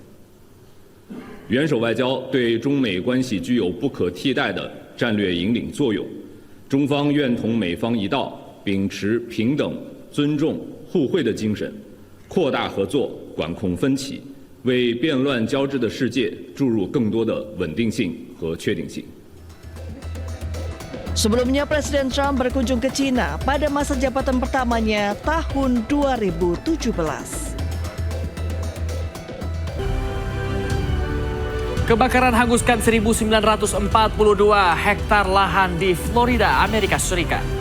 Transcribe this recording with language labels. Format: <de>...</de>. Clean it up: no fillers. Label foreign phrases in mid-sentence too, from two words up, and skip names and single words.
<zh>元首外交对中美关系具有不可替代的战略引领作用，中方愿同美方一道，秉持平等、尊重、互惠的精神。扩大合作，管控分歧，为变乱交织的世界注入更多的稳定性和确定性。</zh> <id>Sebelumnya, Presiden Trump berkunjung ke Cina pada masa jabatan pertamanya tahun 2017. Kebakaran hanguskan 1.942 hektar lahan di Florida, Amerika Serikat.</id>